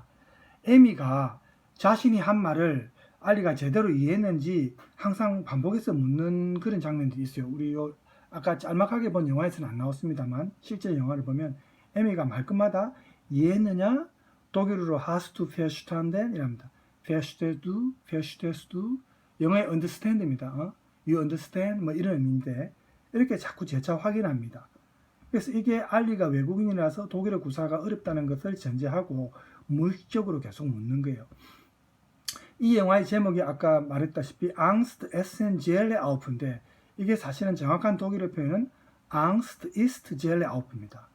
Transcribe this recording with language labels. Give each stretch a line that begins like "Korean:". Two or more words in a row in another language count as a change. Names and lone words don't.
Korean: 에미가 자신이 한 말을 알리가 제대로 이해했는지 항상 반복해서 묻는 그런 장면들이 있어요. 우리 아까 짤막하게 본 영화에서는 안 나왔습니다만 실제 영화를 보면 에미가 말끝마다 이해했느냐? 독일어로
German: hast du verstanden?
Korean: 이랍니다.
German: verstehst du?
Korean: 영어의 understand입니다.
English: you understand?
Korean: 뭐 이런 의미인데 이렇게 자꾸 재차 확인합니다. 그래서 이게 알리가 외국인이라서 독일어 구사가 어렵다는 것을 전제하고 무의식적으로 계속 묻는 거예요. 이 영화의 제목이 아까 말했다시피 Angst, Essen, Zelle Auf인데 이게 사실은 정확한 독일어 표현은 Angst ist Zelle Auf입니다.